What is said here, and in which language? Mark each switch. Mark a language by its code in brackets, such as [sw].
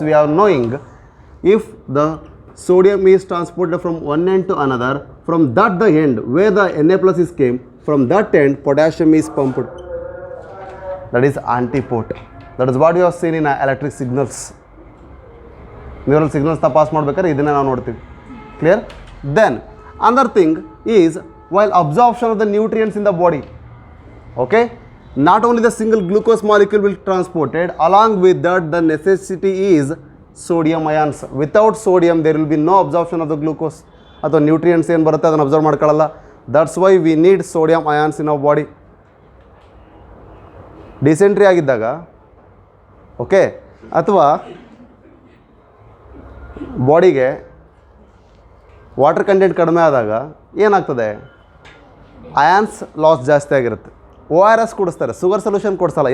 [en] We are knowing if the sodium is transported from one end to another, from that the end where the Na plus is came, from that end potassium is pumped, that is antiport. That is what you have seen in electric signals. Neural signals pass [kn] ಮಾಡಬೇಕಾದ್ರೆ ಇದನ್ನ ನಾವು ನೋಡ್ತೀವಿ. [en] Clear? Then another thing is while absorption of the nutrients in the body, okay, not only the single glucose molecule will be transported, along with that the necessity is sodium ions. Without sodium there will be no absorption of the glucose [kn] ಅಥವಾ nutrients ಏನು ಬರುತ್ತೆ ಅದನ್ನು observe ಮಾಡ್ಕೊಳ್ಳಲ್ಲ. [en] That's why we need sodium ions in our body. [kn] Dysentery ಆಗಿದ್ದಾಗ, okay, ಅಥವಾ ಬಾಡಿಗೆ water content ಕಡಿಮೆ ಆದಾಗ ಏನಾಗ್ತದೆ? ಅಯಾನ್ಸ್ ಲಾಸ್ ಜಾಸ್ತಿ ಆಗಿರುತ್ತೆ. ORS ಕೊಡಿಸ್ತಾರೆ, ಶುಗರ್ ಸೊಲ್ಯೂಷನ್ ಕೊಡಿಸಲ್ಲ.